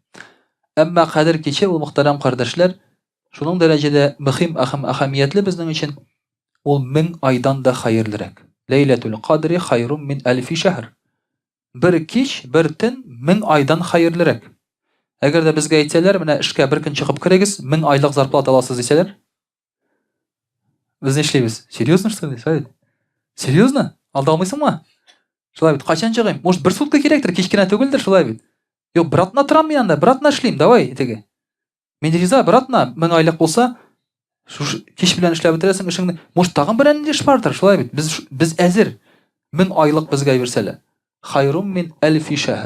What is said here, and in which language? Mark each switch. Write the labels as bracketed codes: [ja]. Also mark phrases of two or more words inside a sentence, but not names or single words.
[tt] Әмма Кадер киче ул мөхтәрәм кардәшләр, шуның дәрәҗәдә мөһим әһәмиятле безнең өчен, ул 1000 айдан да хәерлерәк. [ar] ليلة القدر خير من ألف شهر. [tt] Бер кич, бер төн 1000 айдан хәерлерәк. Әгәр дә безгә әйтсәләр, менә эшкә бер көн чыгып керегез, 1000 айлык зарплата аласыз дисәләр, без нишлибез? [ru] Серьезно что ли? Серьезно? [tt] Алдамыйсыңмы? Шулай бит, качан чыгыйм? Может, бер сутка кирәктер, кичкенә түгелдер, шулай бит. Юк, бер атна торам мин анда, бер атна эшлим, давай, теге. Мин риза, бер атна 1000 айлык булса, шу кич белән эшләп бетерәсең эшеңне. Может, тагын бер эш бардыр, шулай бит. Без әзер. 1000 айлык безгә бирсәләр. [ar] خير من ألف شهر.